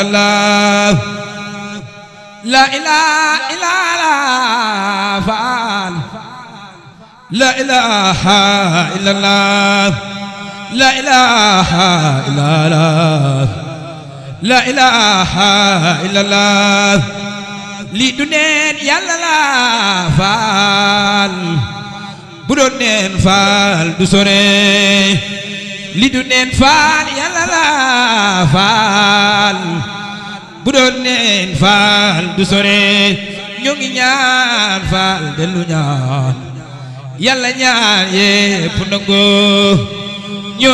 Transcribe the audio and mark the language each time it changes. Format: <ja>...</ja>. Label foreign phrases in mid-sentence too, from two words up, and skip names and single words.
<ar>الله لا إله إلا الله فعل لا إله إلا الله لا إله إلا الله لا إله إلا الله</ar> <wo>lii du neen yàlla la faal bu doon neen faal du sore lii du neen faal yàlla la faal bu doon neen faal du sore ñoo ngi ñaan faal dellu ñaan yàlla ñaan yépp nangu ñoo</wo>